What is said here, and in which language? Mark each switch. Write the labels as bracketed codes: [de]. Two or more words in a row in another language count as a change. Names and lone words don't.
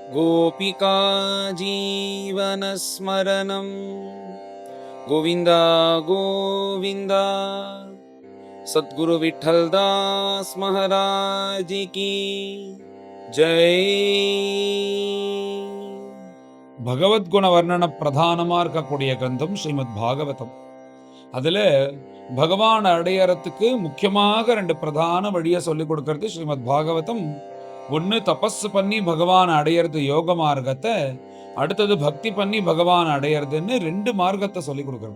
[sa] गोपिका जीवनस्मरणं गोविन्द गोविन्द। [hi] सद्गुरु विठ्ठलदास महाराज की जय। [ta] பகவத்குண வர்ணன பிரதானமாக இருக்கக்கூடிய கிரந்தம் ஸ்ரீமத் பாகவதம். அதில் பகவான் அடையறதுக்கு முக்கியமாக 2 பிரதான வழியை சொல்லிக் கொடுக்கறது ஸ்ரீமத் பாகவதம். ஒன்று தபஸ் பண்ணி பகவான் அடையிறது யோக மார்க்கத்தை, அடுத்தது பக்தி பண்ணி பகவான் அடையிறதுன்னு 2 மார்க்கத்தை சொல்லிக் கொடுக்கறது.